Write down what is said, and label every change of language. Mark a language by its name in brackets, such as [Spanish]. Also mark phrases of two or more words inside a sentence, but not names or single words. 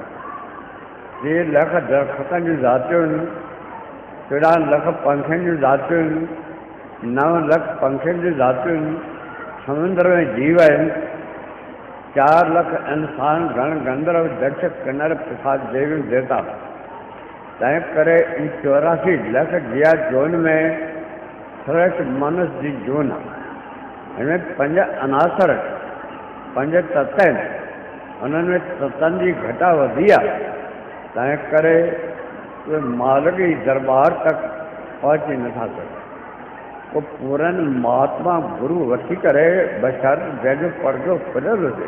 [Sindhi] 3 लख दरख़्तनि जूं ज़ातियूं आहिनि 13 लख पंखियुनि जूं ज़ातियूं आहिनि 9 लख पंखियुनि जूं ज़ातियूं आहिनि समुंद्र में जीव आहिनि 4 लख इंसान गण गंधर्व दक्ष किन्नर प्रसाद देवियूं देवता। तंहिं करे इन 84 लख जिया जोन में श्रेष्ठ मनुष्य जी जोन हिन 5 अनासर 5 तत्व आहिनि, उन्हनि में तत्वनि जी घटा वधी आहे, तंहिं करे उहे मालिक जी दरबार तक पहुची नथा सघनि। पोइ पूरनि महात्मा गुरू वठी करे बशर्त जंहिंजो पर्दो खुलियल हुजे।